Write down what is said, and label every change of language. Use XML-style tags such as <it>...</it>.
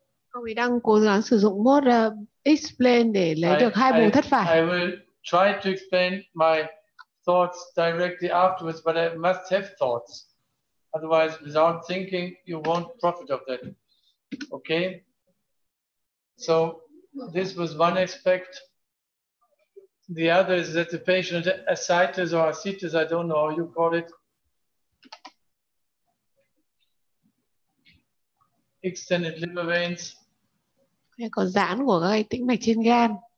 <vi>Ông ấy đang cố gắng sử dụng mode explain để lấy được 2 buồng thất phải.</vi> <en>I will try to explain my thoughts directly afterwards, but I must have thoughts. Otherwise, without thinking, you won't profit of that. Okay? So this was one aspect. The other is that the patient ascites or ascites, I don't know how you call it, extended liver veins.</en> <vi>Có giãn của các tĩnh mạch trên gan.</vi>